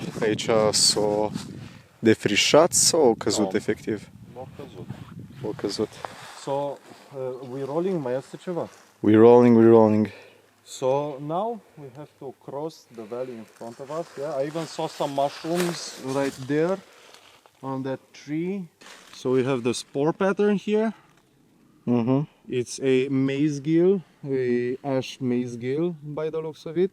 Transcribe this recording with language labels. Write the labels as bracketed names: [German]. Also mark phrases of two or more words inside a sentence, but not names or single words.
[Romanian] Aici s-o defrișat sau au căzut efectiv? M-au căzut. Au căzut. [English] So, we rolling, [Romanian] mai este ceva. [English] We're rolling, we're rolling. So now we have to cross the valley in front of us. Yeah, I even saw some mushrooms right there on that tree. So we have the spore pattern here. Mm-hmm. It's a maize gill, a ash maize gill by the looks of it.